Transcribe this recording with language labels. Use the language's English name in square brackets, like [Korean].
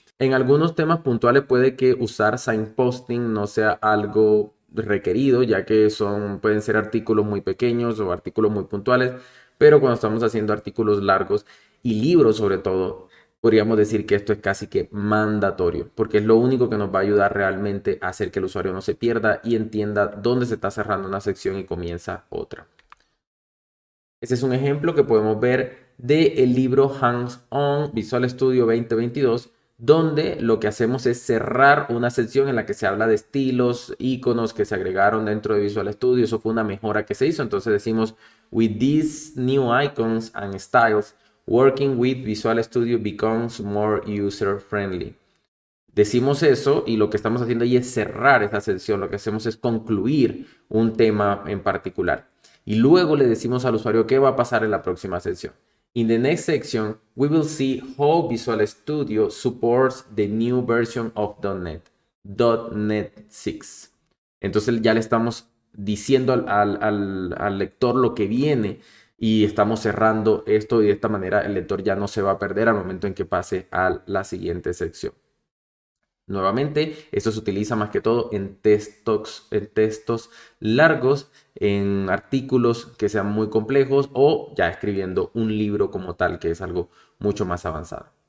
[Spanish] En algunos temas puntuales puede que usar signposting no sea algo requerido, ya que pueden ser artículos muy pequeños o artículos muy puntuales, pero cuando estamos haciendo artículos largos y libros sobre todo, podríamos decir que esto es casi que mandatorio, porque es lo único que nos va a ayudar realmente a hacer que el usuario no se pierda y entienda dónde se está cerrando una sección y comienza otra. Este es un ejemplo que podemos ver del libro Hands-On Visual Studio 2022, donde lo que hacemos es cerrar una sección en la que se habla de estilos, iconos que se agregaron dentro de Visual Studio. Eso fue una mejora que se hizo. Entonces decimos, [English] with these new icons and styles, working with Visual Studio becomes more user-friendly. [Spanish] Decimos eso y lo que estamos haciendo ahí es cerrar esa sección, lo que hacemos es concluir un tema en particular. Y luego le decimos al usuario qué va a pasar en la próxima sección. [English] In the next section, we will see how Visual Studio supports the new version of .NET, .NET 6. [Spanish] Entonces ya le estamos diciendo al lector lo que viene y estamos cerrando esto y de esta manera el lector ya no se va a perder al momento en que pase a la siguiente sección. Nuevamente, esto se utiliza más que todo en textos largos, en artículos que sean muy complejos o ya escribiendo un libro como tal, que es algo mucho más avanzado.